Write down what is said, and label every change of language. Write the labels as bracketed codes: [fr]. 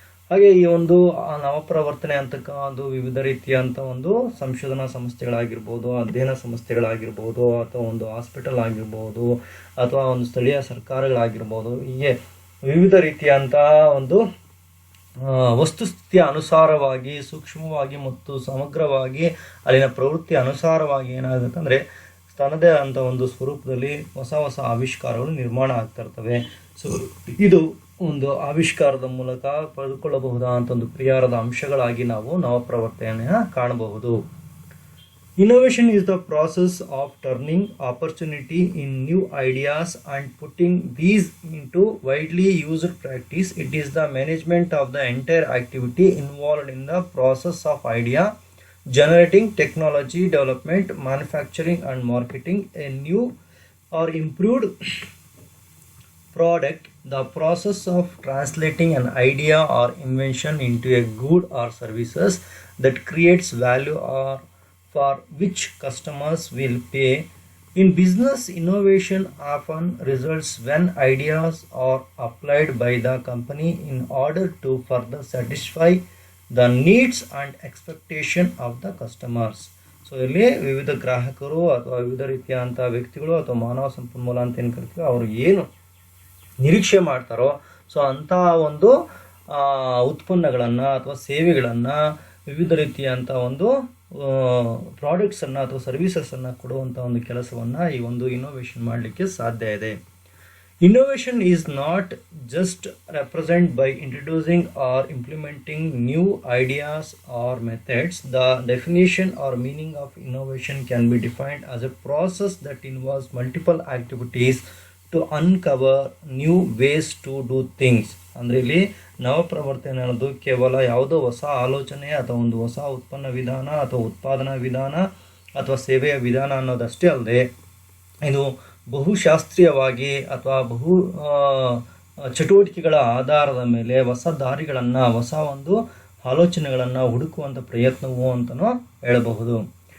[kn] ಹಾಗೆ ಈ ಒಂದು ನವಪ್ರವರ್ತನೆ ಅಂತಕ್ಕ ಒಂದು ವಿವಿಧ ರೀತಿಯಂಥ ಒಂದು ಸಂಶೋಧನಾ ಸಂಸ್ಥೆಗಳಾಗಿರ್ಬೋದು, ಅಧ್ಯಯನ ಸಂಸ್ಥೆಗಳಾಗಿರ್ಬೋದು, ಅಥವಾ ಒಂದು ಹಾಸ್ಪಿಟಲ್ ಆಗಿರ್ಬೋದು, ಅಥವಾ ಒಂದು ಸ್ಥಳೀಯ ಸರ್ಕಾರಗಳಾಗಿರ್ಬೋದು, ಹೀಗೆ ವಿವಿಧ ರೀತಿಯಂಥ ಒಂದು ವಸ್ತುಸ್ಥಿತಿಯ ಅನುಸಾರವಾಗಿ ಸೂಕ್ಷ್ಮವಾಗಿ ಮತ್ತು ಸಮಗ್ರವಾಗಿ ಅಲ್ಲಿನ ಪ್ರವೃತ್ತಿ ಅನುಸಾರವಾಗಿ ಏನಾಗುತ್ತೆ ಅಂದರೆ ತನ್ನದೇ ಆದಂಥ ಒಂದು ಸ್ವರೂಪದಲ್ಲಿ ಹೊಸ ಹೊಸ ಆವಿಷ್ಕಾರಗಳು ನಿರ್ಮಾಣ ಆಗ್ತಾ ಇರ್ತವೆ. ಸೊ ಇದು ಒಂದು ಆವಿಷ್ಕಾರದ ಮೂಲಕ ಪಡೆದುಕೊಳ್ಳಬಹುದಾದಂಥ ಒಂದು ಪರಿಹಾರದ ಅಂಶಗಳಾಗಿ ನಾವು ನವಪ್ರವರ್ತನೆಯನ್ನು ಕಾಣಬಹುದು. [en] Innovation is the process of turning opportunity in new ideas and putting these into widely used practice. It is the management of the entire activity involved in the process of idea generating, technology development, manufacturing and marketing a new or improved product. The process of translating an idea or invention into a good or services that creates value or for which customers will pay. In business, innovation often results when ideas are applied by the company in order to further satisfy the needs and expectation of the customers. [kn] So ಇಲ್ಲಿ ವಿವಿಧ ಗ್ರಾಹಕರು ಅಥವಾ ವಿವಿಧ ರೀತಿಯಾದಂಥ ವ್ಯಕ್ತಿಗಳು ಅಥವಾ ಮಾನವ ಸಂಪನ್ಮೂಲ ಅಂತ ಏನು ಕರಿತೀವಿ ಅವರು ಏನು ನಿರೀಕ್ಷೆ ಮಾಡ್ತಾರೋ ಸೊ ಅಂತಹ ಒಂದು ಉತ್ಪನ್ನಗಳನ್ನು ಅಥವಾ ಸೇವೆಗಳನ್ನು ವಿವಿಧ ರೀತಿಯಂಥ ಒಂದು ಪ್ರಾಡಕ್ಟ್ಸನ್ನು ಅಥವಾ ಸರ್ವಿಸಸನ್ನು ಕೊಡುವಂಥ ಒಂದು ಕೆಲಸವನ್ನು ಈ ಒಂದು ಇನ್ನೋವೇಷನ್ ಮಾಡಲಿಕ್ಕೆ ಸಾಧ್ಯ ಇದೆ. [en] Innovation is not just represented by introducing or implementing new ideas or methods. The definition or meaning of innovation can be defined as a process that involves multiple activities to uncover new ways to do things. [kn] ಅಂದರೆ ಇಲ್ಲಿ ನವಪ್ರವರ್ತನೆ ಅನ್ನೋದು ಕೇವಲ ಯಾವುದೋ ಹೊಸ ಆಲೋಚನೆ ಅಥವಾ ಒಂದು ಹೊಸ ಉತ್ಪನ್ನ ವಿಧಾನ ಅಥವಾ ಉತ್ಪಾದನಾ ವಿಧಾನ ಅಥವಾ ಸೇವೆಯ ವಿಧಾನ ಅನ್ನೋದಷ್ಟೇ ಅಲ್ಲದೆ ಇದು ಬಹುಶಾಸ್ತ್ರೀಯವಾಗಿ ಅಥವಾ ಬಹು ಚಟುವಟಿಕೆಗಳ ಆಧಾರದ ಮೇಲೆ ಹೊಸ ದಾರಿಗಳನ್ನು ಹೊಸ ಒಂದು ಆಲೋಚನೆಗಳನ್ನು ಹುಡುಕುವಂಥ ಪ್ರಯತ್ನವು ಅಂತಲೂ ಹೇಳಬಹುದು.